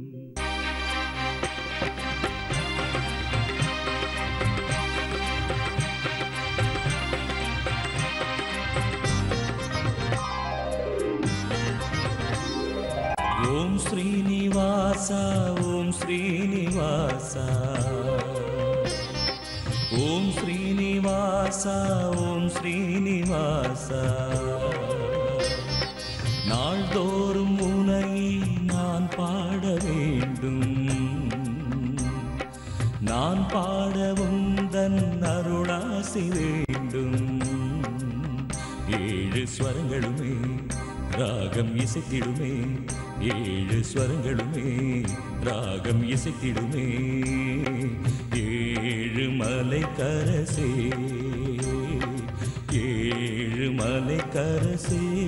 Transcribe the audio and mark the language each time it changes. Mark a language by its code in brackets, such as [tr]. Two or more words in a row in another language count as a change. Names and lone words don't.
[sa] ओम श्रीनिवास ओम श्रीनिवास ओम श्रीनिवास ओम श्रीनिवास [ta] நாள்தோறும் உனை நான் பாட வேண்டும் நான் பாட உந்தன் அருளாசி வேண்டும் ஏழு ஸ்வரங்களுமே ராகம் இசைத்திடுமே ஏழு ஸ்வரங்களுமே ராகம் இசைத்திடுமே ஏழு மலை கரசே ஏழு மலை கரசே